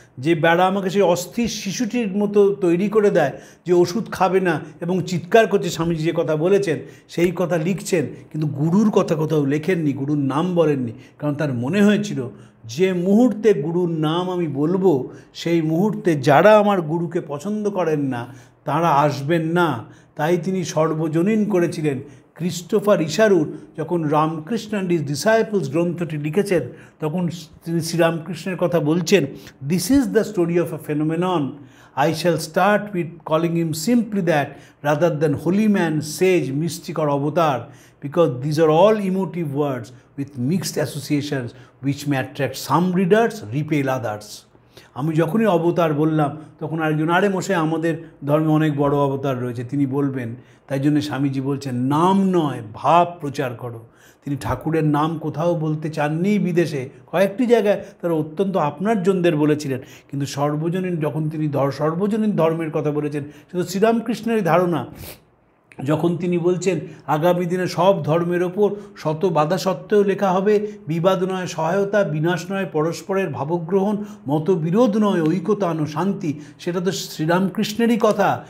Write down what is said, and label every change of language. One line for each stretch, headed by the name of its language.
Bangla: যে বেড়া আমাকে সেই অস্থির শিশুটির মতো তৈরি করে দেয় যে ওষুধ খাবে না এবং চিৎকার করছে, স্বামীজি যে কথা বলেছেন সেই কথা লিখছেন, কিন্তু গুরুর কথা কোথাও লেখেননি, গুরুর নাম বলেননি, কারণ তার মনে হয়েছিল যে মুহূর্তে গুরুর নাম আমি বলবো সেই মুহূর্তে যারা আমার গুরুকে পছন্দ করেন না তারা আসবেন না। তাই তিনি সর্বজনীন করেছিলেন। ক্রিস্টোফার ইশারুর যখন রামকৃষ্ণ অ্যান্ড হিজ ডিসাইপলস গ্রন্থটি লিখেছেন তখন তিনি শ্রীরামকৃষ্ণের কথা বলছেন,
English: This is the story of a phenomenon. I shall start with calling him simply that rather than holy man, sage, mystic or avatar, because these are all emotive words with mixed associations which may attract some readers, repel others.
Bangla: আমি যখনই অবতার বললাম তখন আরেকজন, আরে মশাই আমাদের ধর্মে অনেক বড় অবতার রয়েছে, তিনি বলবেন। তাই জন্য স্বামীজি বলছেন নাম নয় ভাব প্রচার করো। তিনি ঠাকুরের নাম কোথাও বলতে চাননি বিদেশে, কয়েকটি জায়গায় তারা অত্যন্ত আপনার জনদের বলেছিলেন, কিন্তু সর্বজনীন যখন তিনি সর্বজনীন ধর্মের কথা বলেছেন শুধু শ্রীরামকৃষ্ণেরই ধারণা, যখন তিনি বলছেন আগামী দিনে সব ধর্মের ওপর শত বাধা সত্ত্বেও লেখা হবে বিবাদ নয় সহায়তা, বিনাশ নয় পরস্পরের ভাবগ্রহণ, মতবিরোধ নয় ঐকতান শান্তি, সেটা তো শ্রীরামকৃষ্ণেরই কথা।